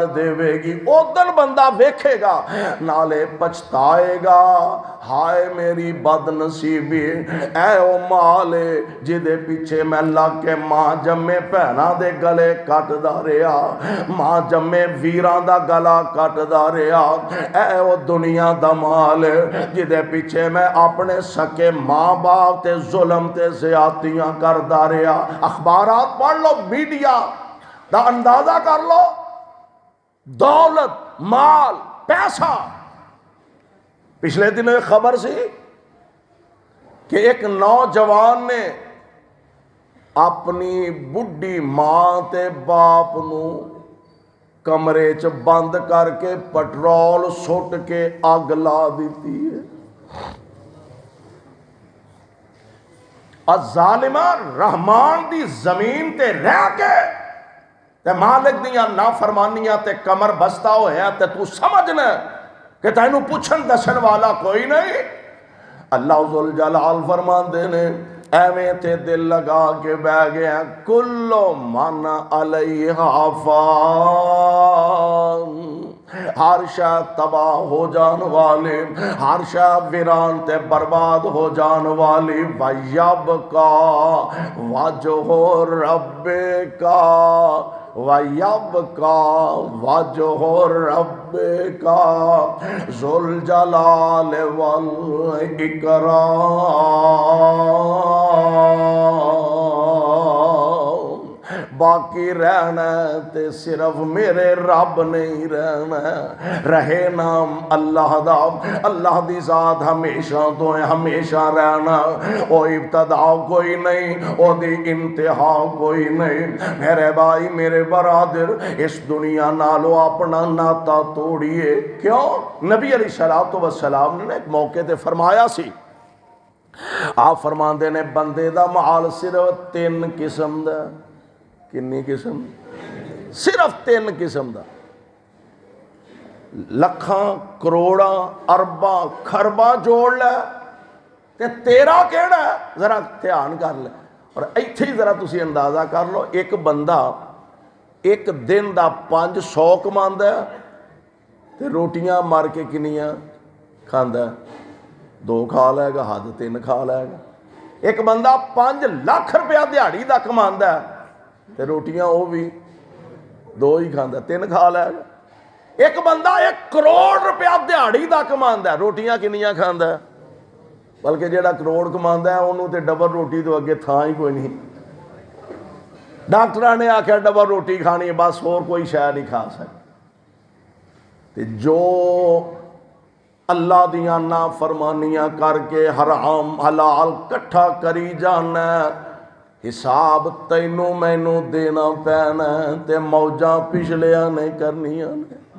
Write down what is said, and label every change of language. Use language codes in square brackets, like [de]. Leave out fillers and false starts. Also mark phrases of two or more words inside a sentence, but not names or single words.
[pa] دے گی، او دن بندہ ویکھے گا نالے پچھتائے گا، ہائے میری بد نصیبی، اے او مالے جدے پیچھے میں لگ کے ماں جمے پہنا دے گلے کٹ دا رہا، ماں جمے ویران دا گلا کٹ دا رہا، اے او دنیا دا مال جدے پیچھے میں اپنے سکے ماں باپ تے ظلم تے زیادتیاں کردا رہا۔ اخبارات پڑھ لو، میڈیا دا اندازہ کر لو، دولت مال پیسہ۔ پچھلے دن ایک خبر سی کہ ایک نوجوان نے اپنی بڈھی ماں تے باپ نو کمرے چ بند کر کے پٹرول سٹ کے اگ لا دیتی ہے۔ الظالمہ رحمان دی زمین تے رہ کے تے مالک دیاں نافرمانیاں تے کمر بستہ ہویا تے تو سمجھنا کہ تینوں پوچھن دسن والا کوئی نہیں۔ اللہ ذوالجلال فرماندے نے ایویں تے دل لگا کے بہ گئے ہیں، [ar] کل من علیہا [pa] فان، ہر شے تباہ ہو جان والی، ہر شے ویران تے برباد ہو جان والی، [ar] وَيَبْقَى وَجْهُ رَبِّكَ وَيَبْقَى وَجْهُ رَبِّكَ ذُو الْجَلَالِ وَالْإِكْرَامِ۔ [pa] باقی رہنا تے صرف میرے رب نہیں رہنا رہے نام اللہ دا اللہ دی ذات ہمیشہ تو ہے ہمیشہ رہنا او ابتدا کوئی نہیں او دی انتہا کوئی نہیں میرے بھائی میرے برادر اس دنیا نالو اپنا ناتا توڑیے کیوں نبی [ar] علیہ الصلوۃ والسلام [pa] نے ایک موقع تے فرمایا سی آپ فرماندے نے بندے دا مال صرف 3 قسم دا کنی قسم صرف 3 قسم دا لکھاں کروڑاں ارباں خرباں جوڑ لے تے تیرا کیڑا ہے ذرا دھیان کر لے اور ایتھے ہی ذرا تسی اندازہ کر لو ایک بندہ ایک دن دا 500 کماندا ہے تے روٹیاں مار کے کنیاں کھاندا ہے 2 کھا لے گا حد 3 کھا لے گا ایک بندہ 5 لاکھ روپیہ دیہڑی دا کماندا ہے تے روٹیاں وہ بھی 2 ہی کھاندا 3 کھا لے گا ایک بندہ 1 کروڑ روپیہ دیہڑی دا کماندا ہے روٹیاں کنیاں کھاندا ہے بلکہ جیڑا کروڑ کماندا ہے انہوں تے ڈبل روٹی تو اگے تھاں ہی کوئی نہیں ڈاکٹراں نے آکھیا ڈبل روٹی کھانی ہے بس اور کوئی شے نہیں کھا سکتے تے جو اللہ دیاں نافرمانیاں کر کے حرام حلال کٹھا کری جانا حساب تینوں مینوں دینا پینا تے موجاں پچھلیاں نے کرنیاں نے